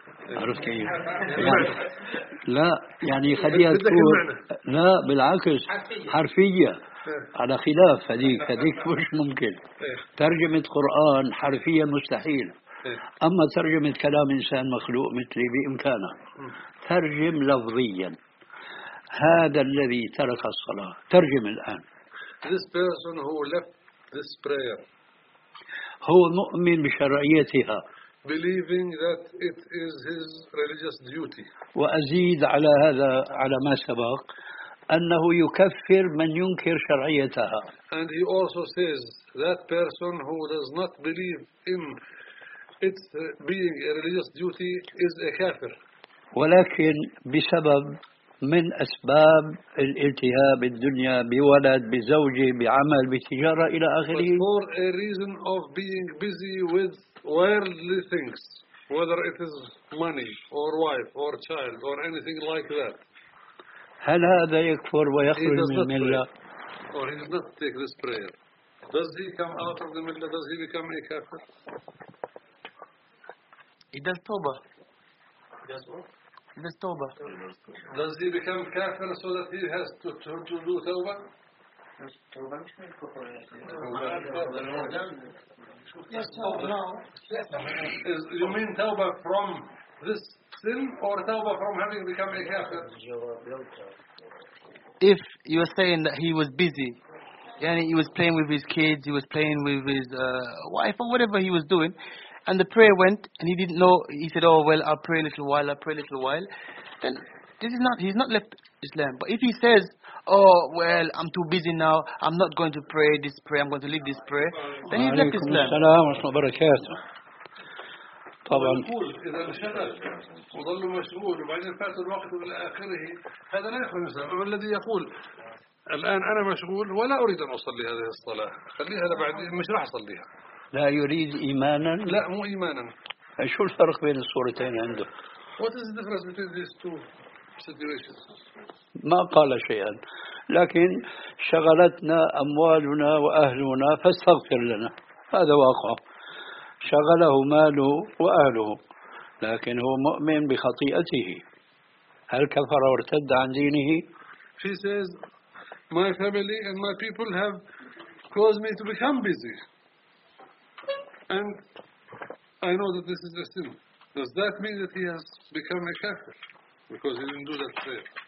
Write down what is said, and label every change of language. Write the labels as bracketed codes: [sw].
[ar] عرفت كيف؟ يعني لا يعني خليها تكون لا بالعكس حرفية على خلاف هذيك مش ممكن. ترجمة قرآن حرفية مستحيل، أما ترجمة كلام إنسان مخلوق مثلي بإمكانه. ترجم لفظيا هذا الذي ترك الصلاة، ترجم الآن. [en] This person who left this prayer. [ar] هو مؤمن بشرعيتها. [en] Believing that it is his religious duty. [ar] وأزيد على هذا على ما سبق أنه يكفر من ينكر شرعيتها. [en] And he also says that person who does not believe in it being a religious duty is a kafir. [ar] ولكن بسبب من أسباب الالتهاب الدنيا بولد بزوجي بعمل بتجارة إلى آخره. [en] But for a reason of being busy with worldly things, whether it is money or wife or child or anything like that. [ar] هل هذا يكفر ويخرج من الملة؟ [en] Or he does not take this prayer. Does he come out of the ملة? Does he become a kafir? He does toba. He does toba. Does he become kafir so that he has to do toba? You mean tawbah from this sin or tawbah from having become a kafir? If you are saying that he was busy, yani he was playing with his kids, he was playing with his wife or whatever he was doing, and the prayer went and he didn't know, he said, oh well, I'll pray a little while, then this is not, he's not left Islam. But if he says, oh well, I'm too busy now, I'm not going to pray this prayer, I'm going to leave this prayer, then he's left Islam. [ar] وعليكم السلام ورحمة الله وبركاته. طبعا إذا انشغل وظل مشغول وبعدين فات الوقت إلى آخره، هذا لا يخرج من الإسلام. أما الذي يقول الآن أنا مشغول ولا أريد أن أصلي هذه الصلاة، خليها لبعدين، مش راح أصليها. لا يريد إيمانا؟ لا مو إيمانا. شو الفرق بين الصورتين عنده؟ [en] What is the difference between these two situations? [ar] ما قال شيئا، لكن شغلتنا أموالنا وأهلنا فاستغفر لنا، هذا واقع، شغله ماله وأهله، لكن هو مؤمن بخطيئته، هل كفر وارتد عن دينه؟ [en] He says, my family and my people have caused me to become busy, and I know that this is a sin. Does that mean that he has become a kafir because he didn't do that prayer?